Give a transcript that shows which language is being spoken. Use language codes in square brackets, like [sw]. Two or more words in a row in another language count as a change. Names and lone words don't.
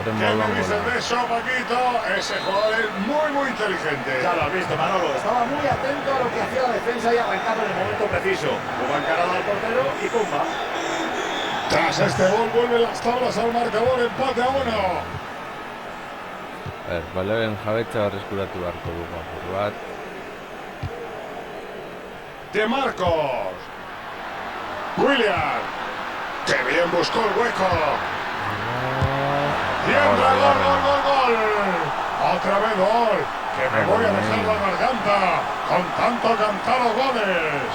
[es] ¿Qué me dices de eso, Paquito? Ese jugador es muy inteligente. Ya lo has visto, Manolo. Estaba muy atento a lo que hacía la defensa y arrancando en el momento preciso. Hubo encarado al portero y pumba. Tras este gol vuelven las tablas al marcador, empate a 1. Vale, [eu] Benjabetxa berreskuratu beharko du apur bat. [es] De Marcos. William. ¡Qué bien buscó el hueco! Y entra gol. Otra vez gol. Que me voy a dejar la garganta con tanto cantar los goles.